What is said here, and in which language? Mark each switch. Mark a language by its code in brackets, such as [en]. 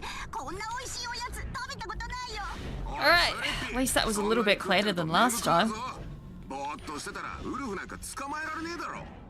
[ja] こんな美味しいおやつ食べたことないよ。 [en] Alright, at least that was a little bit clearer than last time. [ja] ぼーっとしてたらウルフなんか捕まえられねえだろ。